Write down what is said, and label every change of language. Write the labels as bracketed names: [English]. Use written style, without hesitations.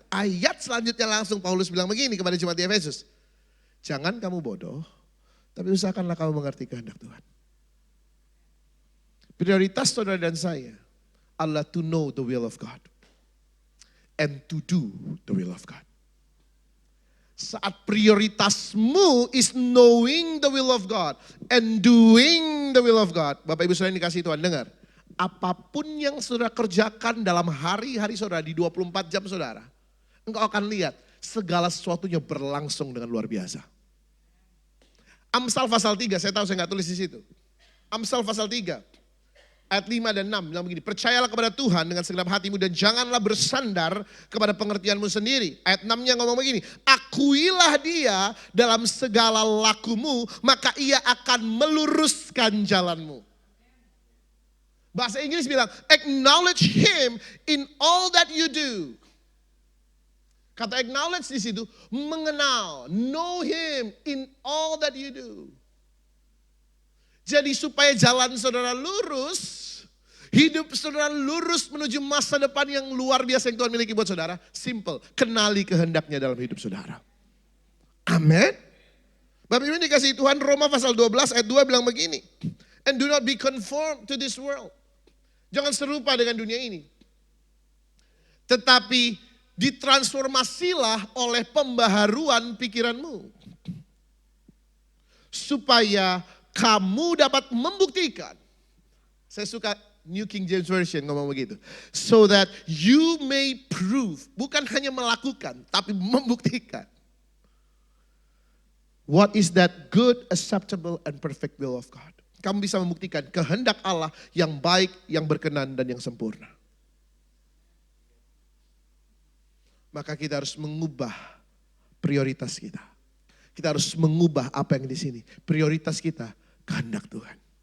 [Indonesian] Ayat selanjutnya langsung Paulus bilang begini kepada jemaat di Efesus. Jangan kamu bodoh, tapi usahakanlah kamu mengerti kehendak Tuhan. Prioritas saudara dan saya adalah [English] to know the will of God. And to do the will of God. [Indonesian] Saat prioritasmu [English] is knowing the will of God and doing the will of God. [Indonesian] Bapak Ibu saudara yang dikasihi Tuhan, dengar. Apapun yang saudara kerjakan dalam hari-hari saudara di 24 jam saudara, engkau akan lihat segala sesuatunya berlangsung dengan luar biasa. Amsal pasal 3, saya tahu saya nggak tulis di situ. Amsal pasal 3, ayat 5 dan 6 bilang begini, percayalah kepada Tuhan dengan segenap hatimu dan janganlah bersandar kepada pengertianmu sendiri. Ayat 6-nya ngomong begini, akuilah dia dalam segala lakumu, maka ia akan meluruskan jalanmu. Bahasa Inggris bilang, [English] acknowledge him in all that you do. [Indonesian] Kata acknowledge di situ, mengenal, [English] know him in all that you do. [Indonesian] Jadi supaya jalan saudara lurus, hidup saudara lurus menuju masa depan yang luar biasa yang Tuhan miliki buat saudara, simple, kenali kehendaknya dalam hidup saudara. Amin. Bapak Ibu dikasih Tuhan, Roma pasal 12 ayat 2 bilang begini, [English] and do not be conformed to this world. [Indonesian] Jangan serupa dengan dunia ini. Tetapi ditransformasilah oleh pembaharuan pikiranmu. Supaya kamu dapat membuktikan. Saya suka New King James Version ngomong begitu. [English] So that you may prove. [Indonesian] Bukan hanya melakukan, tapi membuktikan. [English] What is that good, acceptable, and perfect will of God. [Indonesian] Kamu bisa membuktikan kehendak Allah yang baik, yang berkenan, dan yang sempurna. Maka kita harus mengubah prioritas kita. Kita harus mengubah apa yang di sini. Prioritas kita, kehendak Tuhan.